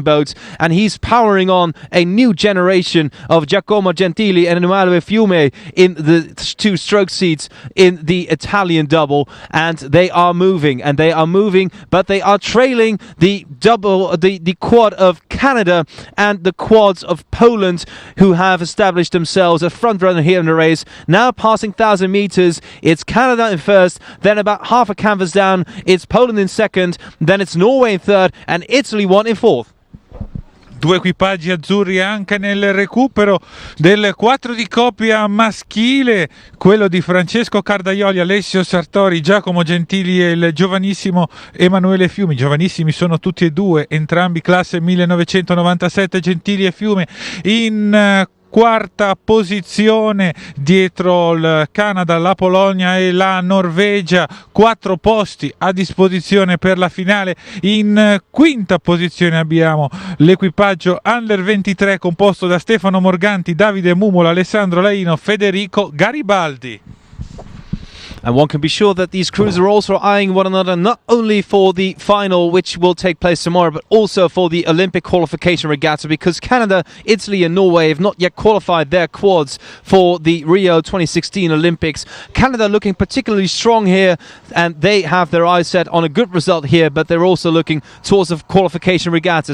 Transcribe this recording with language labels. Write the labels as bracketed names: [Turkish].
[English] Canadian boats, and he's powering on a new generation of Giacomo Gentili and Emanuele Fiume in the two-stroke seats in the Italian double, and they are moving, but they are trailing the quad of Canada and the quads of Poland, who have established themselves a front runner here in the race. Now passing 1,000 meters, it's Canada in first, then about half a canvas down, it's Poland in second, then it's Norway in third, and Italy won in fourth. [Italian] Due equipaggi azzurri anche nel recupero del 4 di coppia maschile, quello di Francesco Cardaioli, Alessio Sartori, Giacomo Gentili e il giovanissimo Emanuele Fiumi. Giovanissimi sono tutti e due, entrambi classe 1997, Gentili e Fiume in quarta posizione dietro il Canada, la Polonia e la Norvegia, 4 posti a disposizione per la finale. In quinta posizione abbiamo l'equipaggio Under 23 composto da Stefano Morganti, Davide Mumola, Alessandro Laino, Federico Garibaldi. [English] And one can be sure that these crews are also eyeing one another, not only for the final, which will take place tomorrow, but also for the Olympic qualification regatta, because Canada, Italy and Norway have not yet qualified their quads for the Rio 2016 Olympics. Canada looking particularly strong here, and they have their eyes set on a good result here, but they're also looking towards a qualification regatta.